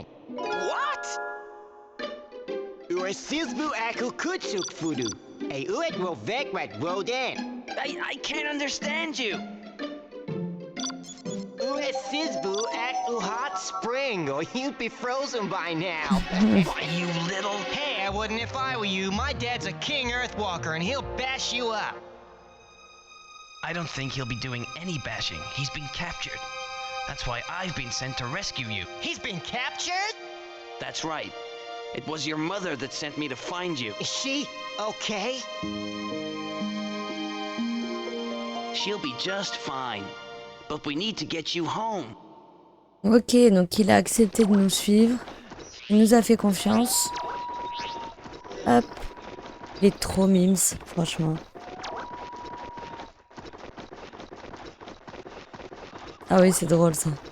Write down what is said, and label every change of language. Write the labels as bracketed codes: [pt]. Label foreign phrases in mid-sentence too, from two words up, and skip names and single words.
[en] What? Ue sizbu aku kutsuk furu, uet rovekvat rodan. I can't understand you. Ue sizbu at hot spring, or you'd be frozen by now. Why, you little... Hey, I wouldn't if I were you. My dad's a king earthwalker, and he'll bash you up. I don't think he'll be doing any bashing. He's been captured. That's why I've been sent to rescue you. He's been captured? That's right. It was your mother that sent me to find you. Is she okay? She'll be just fine. But we need to get you home. [fr] Ok, donc il a accepté de nous suivre. Il nous a fait confiance. Hop. Il est trop mimes, franchement. Ah oui, c'est drôle ça.